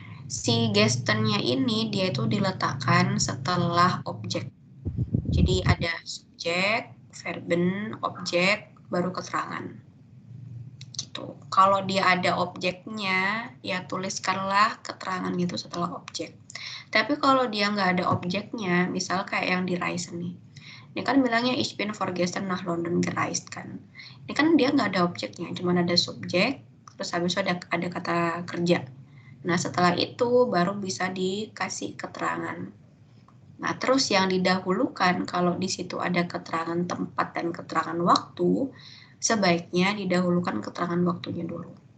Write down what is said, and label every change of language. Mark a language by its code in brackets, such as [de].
[id] Si gestennya ini dia itu diletakkan setelah objek. Jadi ada subjek, verben, objek, baru keterangan. Gitu. Kalau dia ada objeknya, ya tuliskanlah keterangan itu setelah objek. Tapi kalau dia nggak ada objeknya, misal kayak yang di Reisen nih. Ini kan bilangnya [de] ich bin vorgestern nach London gereist kan. [id] Ini kan dia nggak ada objeknya, cuma ada subjek, terus habis itu ada kata kerja. Nah setelah itu baru bisa dikasih keterangan. Nah terus yang didahulukan kalau di situ ada keterangan tempat dan keterangan waktu, sebaiknya didahulukan keterangan waktunya dulu.